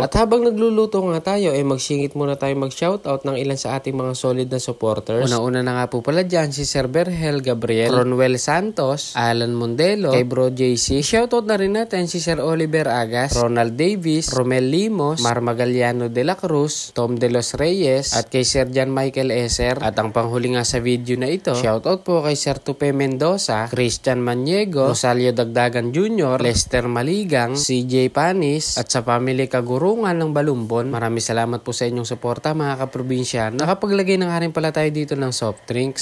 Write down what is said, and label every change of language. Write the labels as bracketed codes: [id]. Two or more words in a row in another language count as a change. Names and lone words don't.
[tl] At habang nagluluto nga tayo, magsingit muna tayo mag-shoutout ng ilan sa ating mga solid na supporters. Una-una na nga po pala dyan si Sir Berhel Gabriel, Ronwel Santos, Alan Mondelo, kay Bro JC. Shoutout na rin natin si Sir Oliver Agas, Ronald Davis, Romel Limos, Mar Magaliano de la Cruz, Tom de los Reyes, at kay Sir Jan Michael Eser. At ang panghuli nga sa video na ito, shoutout po kay Sir Tupe Mendoza, Christian Maniego, Rosalio Dagdagan Jr., Lester Maligang, CJ Panis, at sa family Kagurungan ng Balumbon. Maraming salamat po sa inyong suporta mga kaprobinsyano. Nakapaglagay na nga rin pala tayo dito ng [en] soft drinks.